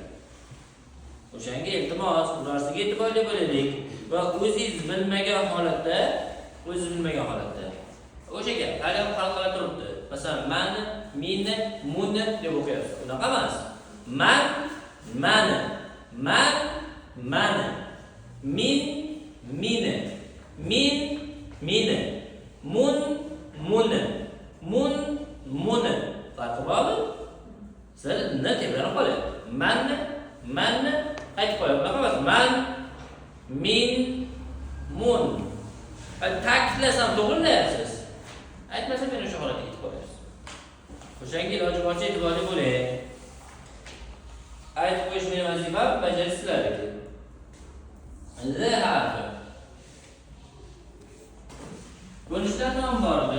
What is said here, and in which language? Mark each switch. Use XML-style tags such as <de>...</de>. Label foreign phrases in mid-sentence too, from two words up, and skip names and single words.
<uz>O'shanga iltimos, bu narsaga e'tiborli bo'laylik va o'zingiz bilmagan holatda, o'sha gap hali ham hal qila turibdi. Masalan, mani, meni, muni deb o'qiyapsiz. Unaqa emas. Man, mani, min, mini, min, mini, mun, muni, mun, muni. Farqi bormi? Sizlar nima tebranib qolyapti? Manni aytib qo'ying. Unaqa emas. Man, min, mun. Ta'kidlasam to'g'rilayapsiz. Aytmasam men o'sha holatga yetib qolyapsiz. O'shanga iloji boricha e'tiborli bo'ling. Aytib qo'yish meni vazifam, bajarisizlar. Z harfi. Ko'rinishlar nomi bor edi.</uz>